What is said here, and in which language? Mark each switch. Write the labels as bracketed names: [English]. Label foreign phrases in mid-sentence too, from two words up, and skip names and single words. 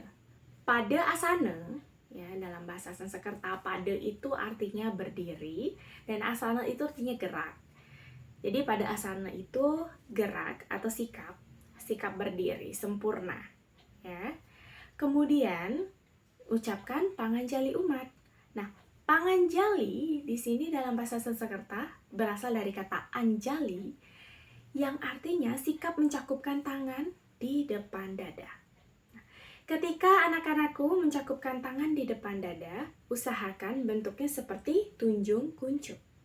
[Indonesian] Pada asana ya, dalam bahasa Sanskerta pada itu artinya berdiri dan asana itu artinya gerak. Jadi pada asana itu gerak atau sikap berdiri sempurna ya. Kemudian ucapkan panganjali umat. Nah, panganjali di sini dalam bahasa Sanskerta berasal dari kata anjali yang artinya sikap mencakupkan tangan di depan dada. Ketika anak-anakku mencakupkan tangan di depan dada, usahakan bentuknya seperti tunjung kuncup.